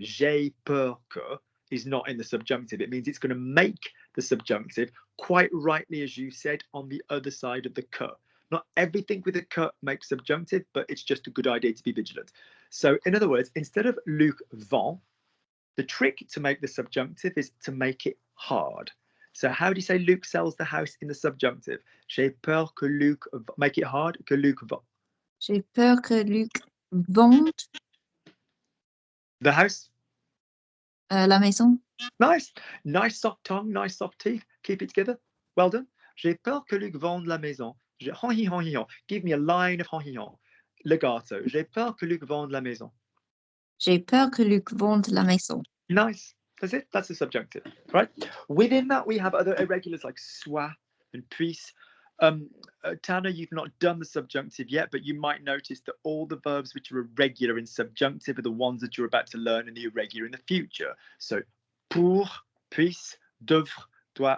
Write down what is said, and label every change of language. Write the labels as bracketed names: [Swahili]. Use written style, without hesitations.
[French] J'ai peur que [English] is not in the subjunctive. It means it's going to make the subjunctive, quite rightly as you said, on the other side of the que. Not everything with a que makes subjunctive, but it's just a good idea to be vigilant. So in other words, instead of Luc vend, the trick to make the subjunctive is to make it hard. So how do you say Luke sells the house in the subjunctive? [French] J'ai peur que Luc, [English] make it hard, [French] que Luc vend. J'ai peur que Luc vende [English] The house. [French] la maison. [English] Nice. Nice soft tongue, nice soft teeth. Keep it together. Well done. [French] J'ai peur que Luc vende la maison. [English] Give me a line of hon. Legato. [French] J'ai peur que Luc vende la maison. J'ai peur que Luc vende la maison. [English] Nice. That's it. That's the subjunctive, right? Within that, we have other irregulars like soit and puisse. Tanner, you've not done the subjunctive yet, but you might notice that all the verbs which are irregular in subjunctive are the ones that you're about to learn in the irregular in the future. [French] So pour, puisse, devre, doit.